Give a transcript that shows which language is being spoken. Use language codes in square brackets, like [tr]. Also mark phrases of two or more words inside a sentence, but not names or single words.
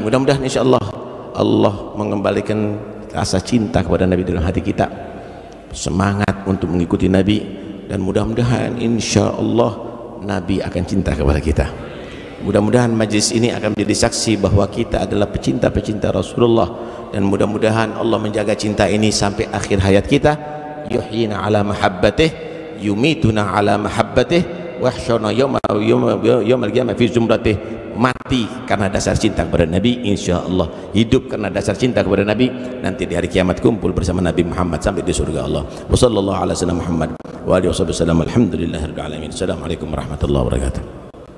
[id] Mudah-mudahan [ar] إن شاء الله [id] Allah mengembalikan rasa cinta kepada Nabi dalam hati kita, semangat untuk mengikuti Nabi, dan mudah-mudahan [ar] إن شاء الله [id] Nabi akan cinta kepada kita. Mudah-mudahan majlis ini akan menjadi saksi bahwa kita adalah pecinta-pecinta Rasulullah, dan mudah-mudahan Allah menjaga cinta ini sampai akhir hayat kita. [ar] يحيينا على محبته يميتنا على محبته ويحشرنا يوم القيامة في زمرته. [id] Mati karena dasar cinta kepada Nabi, insyaallah hidup karena dasar cinta kepada Nabi, nanti di hari kiamat kumpul bersama Nabi Muhammad sampai di surga Allah. [ar] وصلى الله على سيدنا محمد وآله وسلم. الحمد لله رب العالمين السلام عليكم ورحمة الله وبركاته.